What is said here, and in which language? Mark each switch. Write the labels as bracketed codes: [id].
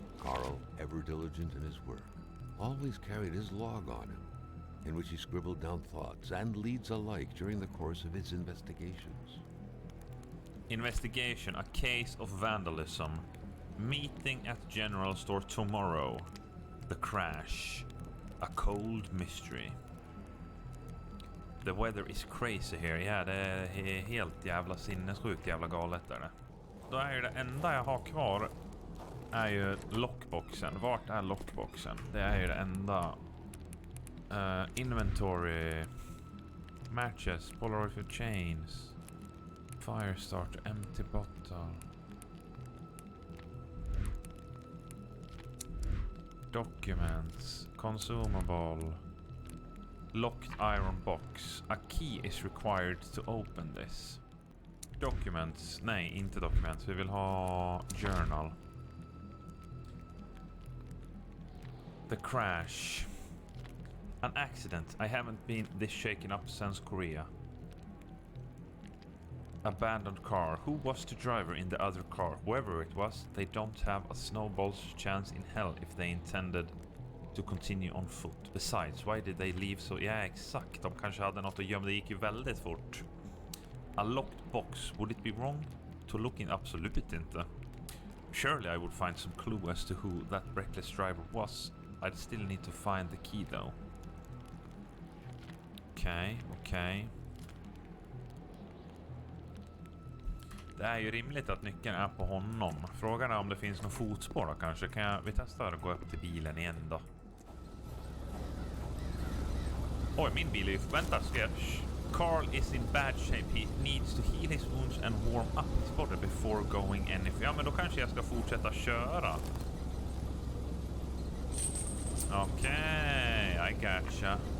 [en] Carl, ever diligent in his work, always carried his log on him, in which he scribbled down thoughts and leads alike during the course of his investigations. Investigation, a case of vandalism. Meeting at general store tomorrow. The crash. A cold mystery. The weather is crazy here. [sv] Ja, det är helt jävla sinnessjukt jävla galet där. Då är ju det enda jag har kvar är ju lockboxen. Vart är lockboxen? Det är ju det enda. Inventory. Matches. [en] Polaroid for chains. Fire starter. Empty bottle. Documents. Consumable. Locked iron box. A key is required to open this. [sv] Documents. Nej, inte documents. Vi vill ha journal. [en] The crash. An accident. I haven't been this shaken up since Korea. Abandoned car. Who was the driver in the other car? Whoever it was, they don't have a snowball's chance in hell if they intended to continue on foot. Besides, why did they leave so... [sv] Ja, exakt. De kanske hade något att gömma. Det gick ju väldigt fort. [en] A locked box. Would it be wrong to look in? [sv] Absolut inte. [en] Surely I would find some clue as to who that reckless driver was. I'd still need to find the key though. [sv] Okej. Det är ju rimligt att nyckeln är på honom. Frågan är om det finns någon fotspår då kanske. Vi testar att gå upp till bilen igen då. Oj, min bil är ju... Vänta, ska jag... [en] Carl is in bad shape. He needs to heal his wounds and warm up his body before going anything. [sv] Ja, men då kanske jag ska fortsätta köra. [en] Okej, I gotcha.